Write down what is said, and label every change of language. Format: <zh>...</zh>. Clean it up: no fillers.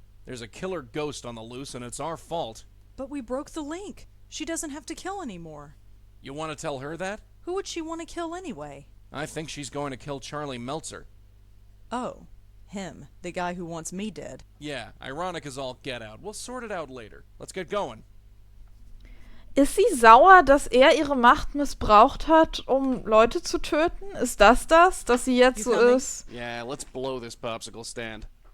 <en>There's a killer ghost on the loose, and it's our fault. But we broke the link. She doesn't have to kill anymore. You want to tell her that? Who would she want to kill anyway? I think she's going to kill Charlie Meltzer. Oh. Him. The guy who wants me dead. Yeah, ironic as all get out. We'll sort it out later. Let's get going.</en> <de>Ist sie sauer, dass er ihre Macht missbraucht hat, um Leute zu töten? Ist das, dass sie jetzt so ist?</de> <en>Yeah, let's blow this popsicle stand.</en>